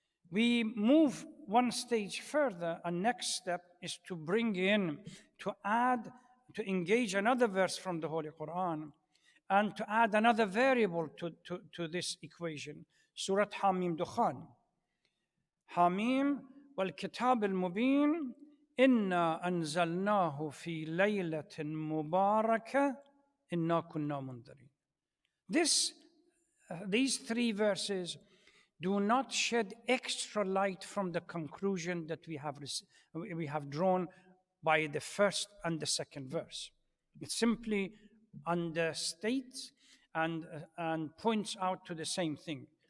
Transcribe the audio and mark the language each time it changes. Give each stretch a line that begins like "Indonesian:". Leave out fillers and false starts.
English: We move one stage further, and next step is to bring in, to engage another verse from the Holy Quran, and to add another variable to this equation.
Arabic: سورة حاميم دخان. حاميم والكتاب المبين إنا أنزلناه في ليلة مباركة إنا كنا منذرين.
English: These three verses do not shed extra light from the conclusion that we have drawn by the first and the second verse. It simply understates and points out to the same thing.